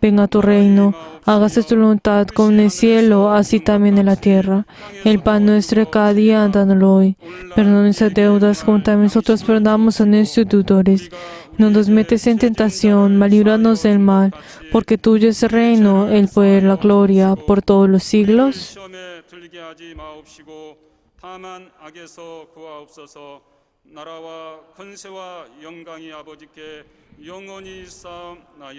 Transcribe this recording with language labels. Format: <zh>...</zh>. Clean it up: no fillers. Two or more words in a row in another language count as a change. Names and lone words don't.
<es>Venga tu reino, hágase tu voluntad como en el cielo, así también en la tierra. El pan nuestro de cada día, dándolo hoy. Perdona nuestras deudas, como también nosotros perdonamos a nuestros deudores. No nos metes en tentación, mas líbranos del mal, porque tuyo es el reino, el poder, la gloria, por todos los siglos.</es> <ko>시험에 들게 하지 마옵시고 다만 악에서 구하옵소서. 나라와 권세와 영광이 아버지께 영원히 쌓나이다.</ko>